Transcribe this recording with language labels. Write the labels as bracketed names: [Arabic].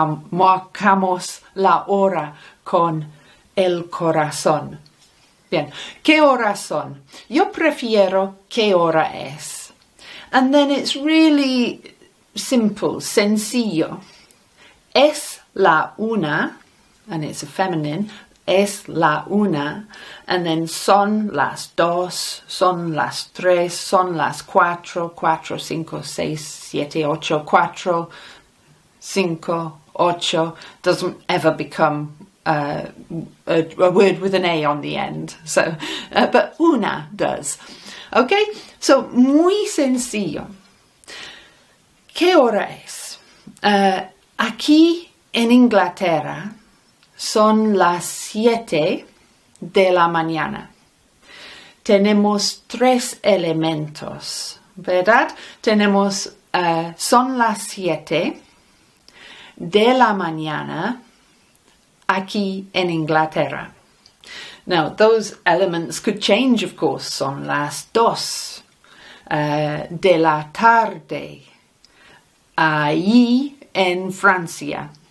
[Spanish] Marcamos la hora con el corazón. Bien, ¿qué hora son? Yo prefiero ¿qué hora es? [English] And then it's really simple, [Spanish] sencillo. Es la una, [English] and it's a feminine. [Spanish] Es la una, [English] and then [Spanish] son las dos, son las tres, son las cuatro, cuatro, cinco, seis, siete, ocho, cuatro, cinco, ocho, [English] doesn't ever become a word with an A on the end, so, but [Spanish] una does. [English] Okay, so [Spanish] muy sencillo. ¿Qué hora es? Aquí en Inglaterra, son las 7 de la mañana. Tenemos 3 elementos, ¿verdad? Tenemos, son las 7 de la mañana aquí en Inglaterra. [English] Now, those elements could change, of course. [Spanish] Son las 2 de la tarde allí en Francia.